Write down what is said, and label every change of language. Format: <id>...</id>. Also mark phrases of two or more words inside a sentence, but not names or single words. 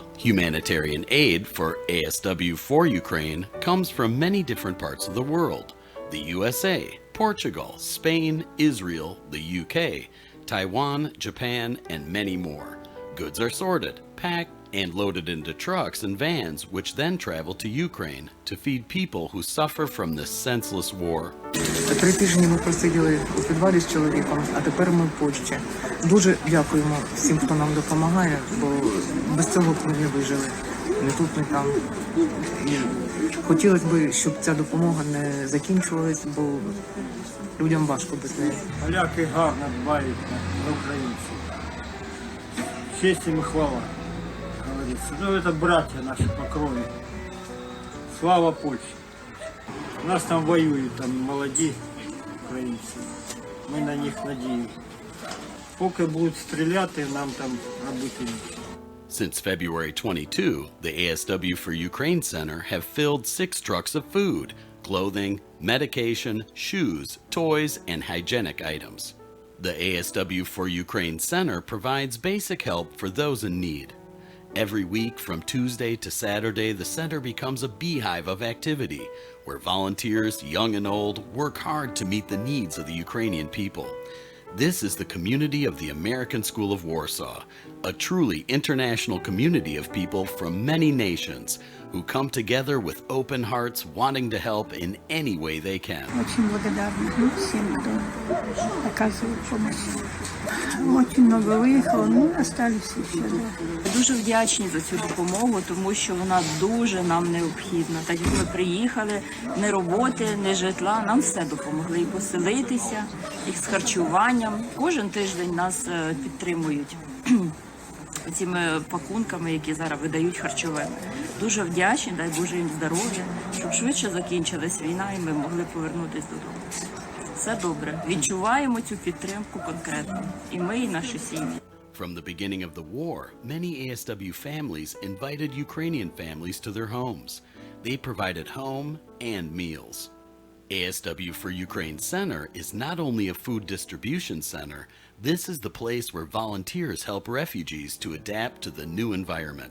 <en>Humanitarian aid for ASW for Ukraine comes from many different parts of the world: the USA, Portugal, Spain, Israel, the UK, Taiwan, Japan, and many more. Goods are sorted, packed, and loaded into trucks and vans, which then travel to Ukraine to feed people who suffer from this senseless war.</en> <uk>3 тижні ми просиділи у підвалі з чоловіком, а тепер ми в почті. Дуже дякуємо всім, хто нам допомагає, бо без цього б ми не вижили. Не тут, не там. І хотілося б, щоб ця допомога не закінчувалась, бо людям важко без неї. Поляки гарно дбають на українців. Честь їм і хвала. Ну,</uk> <ru>это братья наши по крови. Слава Польше. У нас там воюют,</ru> <uk>там молоді українці. Ми на них надіємося. Поки будуть стріляти, нам там робити нічого.</uk> <en>Since February 22, the ASW for Ukraine Center have filled 6 trucks of food, clothing, medication, shoes, toys, and hygienic items. The ASW for Ukraine Center provides basic help for those in need. Every week from Tuesday to Saturday, the center becomes a beehive of activity where volunteers, young and old, work hard to meet the needs of the Ukrainian people. This is the community of the American School of Warsaw, a truly international community of people from many nations who come together with open hearts, wanting to help in any way they can.</en> <ru>Очень благодарна всем, кто оказывает помощь. Очень много выехало, но остались еще.</ru> <uk>Дуже вдячні за цю допомогу, тому що вона дуже нам необхідна. Так як ми приїхали, ні роботи, ні житла, нам все допомогли. І поселитися, і з харчуванням. Кожен тиждень нас підтримують цими пакунками, які зараз видають харчовими. Дуже вдячні, дай Боже їм здоров'я, щоб швидше закінчилась війна і ми могли повернутися додому. Все добре. Відчуваємо цю підтримку конкретно. І ми, і наші сім'ї.</uk> <en>From the beginning of the war, many ASW families invited Ukrainian families to their homes. They provided home and meals. ASW for Ukraine Center is not only a food distribution center, this is the place where volunteers help refugees to adapt to the new environment.</en>